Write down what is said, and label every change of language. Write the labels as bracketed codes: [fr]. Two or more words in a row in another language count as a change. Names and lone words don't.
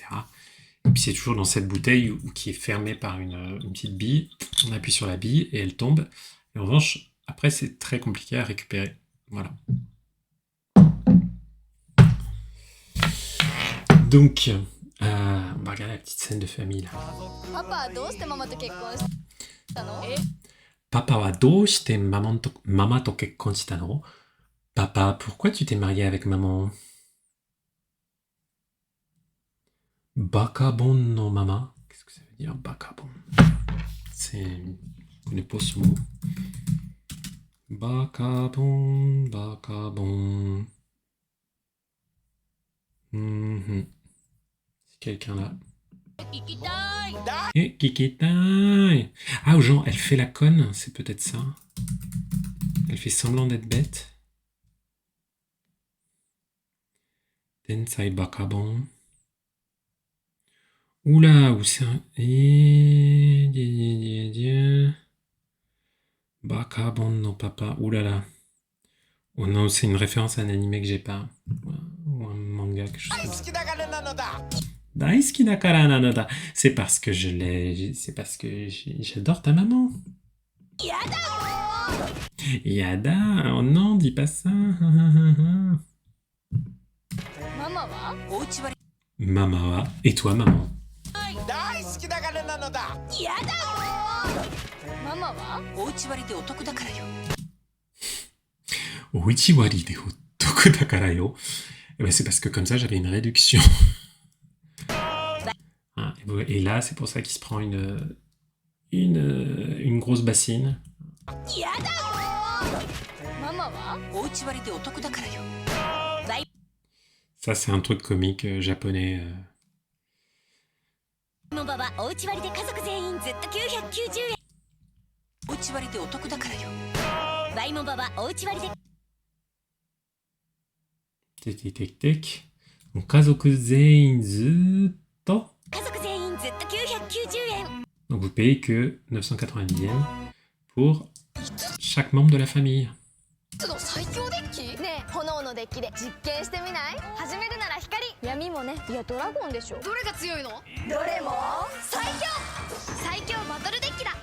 [fr] Et puis c'est toujours dans cette bouteille qui est fermée par une petite bille. On appuie sur la bille et elle tombe. Et en revanche, après, c'est très compliqué à récupérer. Voilà. Donc, on va regarder la petite scène de famille là. [ja] パパはどうしてママと結婚したの？パパはどうしてママと結婚したの? [fr] Papa, pourquoi tu t'es marié avec maman? [ja] バカボンのママ. [fr] Qu'est-ce que ça veut dire, bakabon? C'est... Je connais pas ce mot. Bakabon, bakabon. C'est quelqu'un là. [ja] 聞きたい。 Eh, kikitai! [fr] Ah, aux gens, elle fait la conne, c'est peut-être ça. Elle fait semblant d'être bête. Tensai bakabon. Oula, où c'est un... Bakabon no papa. Oulala. Oh non, c'est une référence à un animé que j'ai pas. Ou un manga que je sais [ja] 好 [fr] pas. [ja] きだからなのだ大好きだからなのだ. [fr] C'est parce que je l'ai... C'est parce que j'adore ta maman. Yada. Oh non, dis pas ça. [ja] ママは？おうち割ママは. [fr] Et toi, maman? [ja] 大好きだからなのだママは？おうち割でお得だからよ。おうち割でお得だからよ. [fr] Eh ben, c'est parce que comme ça, j'avais une réduction. Ah, et là, c'est pour ça qu'il se prend une grosse bassine. [ja] ママは？おうち割でお得だからよ。 [fr] Ça, c'est un truc comique japonais. [ja] モバはおうち割で家族全員ずっと990円。おうち割でお得だからよ。ワイモバはおうち割で Tic, tic, tic, tic. [fr] Donc, [ja] 家族全員ずっと. 家族全員ずっと990円。 [fr] Donc, vous payez que 990 yens pour chaque membre de la famille. [ja] 最強デッキ？ねえ、炎のデッキで実験してみない？始めるなら光。闇もね、いやドラゴンでしょ。どれが強いの？どれも最強。最強バトルデッキだ。